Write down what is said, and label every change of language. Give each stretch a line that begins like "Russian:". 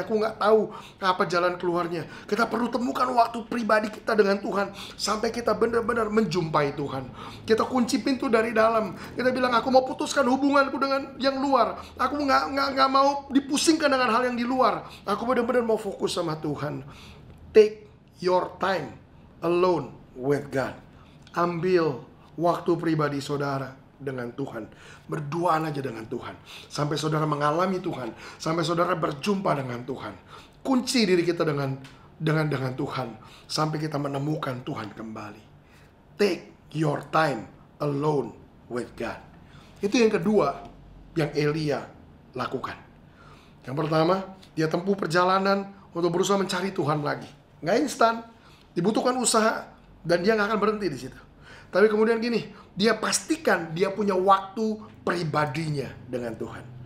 Indonesian: Aku gak tahu apa jalan keluarnya. Kita perlu temukan waktu pribadi kita dengan Tuhan. Sampai kita benar-benar menjumpai Tuhan. Kita kunci pintu dari dalam. Kita bilang, aku mau putuskan hubunganku dengan yang luar. Aku gak mau dipusingkan dengan hal yang di luar. Aku benar-benar mau fokus sama Tuhan.
English: Take your time alone with God.
Indonesian: Ambil waktu pribadi saudara dengan Tuhan. Berduaan aja dengan Tuhan. Sampai saudara mengalami Tuhan. Sampai saudara berjumpa dengan Tuhan. Kunci diri kita dengan Tuhan. Sampai kita menemukan Tuhan kembali.
English: Take your time alone with God.
Indonesian: Itu yang kedua yang Elia lakukan. Yang pertama, dia tempuh perjalanan untuk berusaha mencari Tuhan lagi. Nggak instan. Dibutuhkan usaha. Dan dia nggak akan berhenti di situ. Tapi kemudian gini, dia pastikan dia punya waktu pribadinya dengan Tuhan.